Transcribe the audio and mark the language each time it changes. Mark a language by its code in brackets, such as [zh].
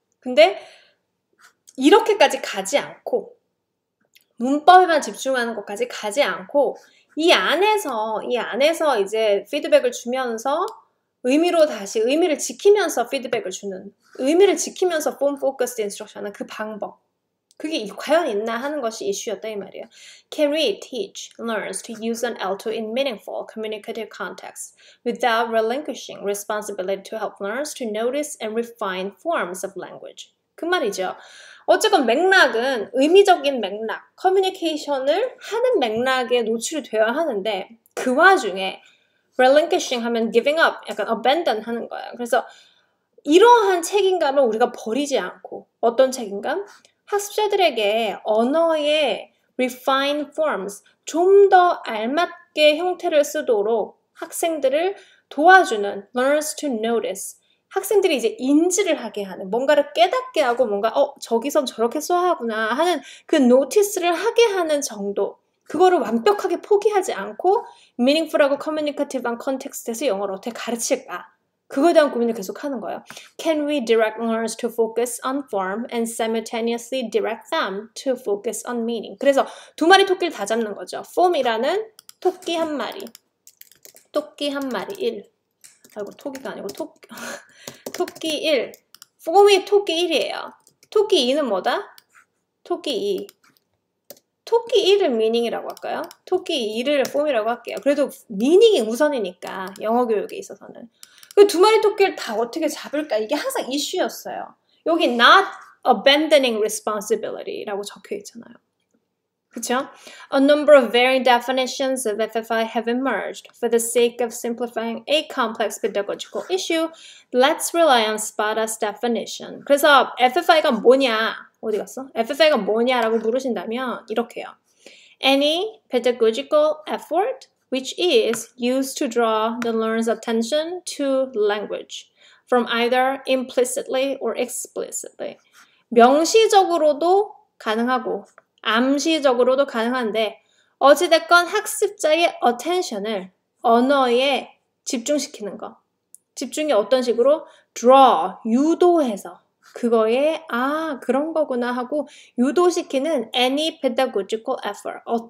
[ko] 근데 이렇게까지 가지 않고 문법에만 집중하는 것까지 가지 않고 이 안에서 이제 피드백을 주면서 의미를 지키면서 피드백을 주는 의미를 지키면서 form focused instruction은 그 방법 그게 과연 있나 하는 것이 이슈였다 이 말이에요. [en] Can we teach learners to use an L2 in meaningful communicative contexts without relinquishing responsibility to help learners to notice and refine forms of language? [ko] 그 말이죠. 어쨌건 맥락은 의미적인 맥락, 커뮤니케이션을 하는 맥락에 노출이 되어야 하는데 그 와중에 relinquishing 하면 giving up, 약간 abandon 하는 거예요. 그래서 이러한 책임감을 우리가 버리지 않고 어떤 책임감? 학습자들에게 언어의 refined forms, 좀 더 알맞게 형태를 쓰도록 학생들을 도와주는 [en] learners to notice, [ko] 학생들이 이제 인지를 하게 하는, 뭔가를 깨닫게 하고 뭔가 저기선 저렇게 써야 하구나 하는 그 notice를 하게 하는 정도, 그거를 완벽하게 포기하지 않고 meaningful하고 communicative한 컨텍스트에서 영어를 어떻게 가르칠까? 그거에 대한 고민을 계속 하는 거예요. [en] Can we direct learners to focus on form and simultaneously direct them to focus on meaning? [ko] 그래서 두 마리 토끼를 다 잡는 거죠. form이라는 토끼 한 마리. 토끼 한 마리 1. 아이고 토끼가 아니고 토끼 1. form이 토끼 1이에요. 토끼 2는 뭐다? 토끼 2. 토끼 1을 meaning이라고 할까요? 토끼 2를 form이라고 할게요. 그래도 meaning이 우선이니까 영어 교육에 있어서는. 그 두 마리 토끼를 다 어떻게 잡을까? 이게 항상 이슈였어요. 여기 [en] not abandoning responsibility [ko] 라고 적혀 있잖아요. 그쵸? [en] A number of varying definitions of FFI have emerged. For the sake of simplifying a complex pedagogical issue, let's rely on Spada's definition. [ko] 그래서 FFI가 뭐냐? 어디 갔어? FFI가 뭐냐라고 물으신다면 이렇게요. [en] Any pedagogical effort which is used to draw the learner's attention to language from either implicitly or explicitly. [ko] 명시적으로도 가능하고 암시적으로도 가능한데 어찌됐건 학습자의 attention을 언어에 집중시키는 거. 집중이 어떤 식으로? draw, 유도해서 그거에 그런 거구나 하고 유도시키는 [en] any pedagogical effort.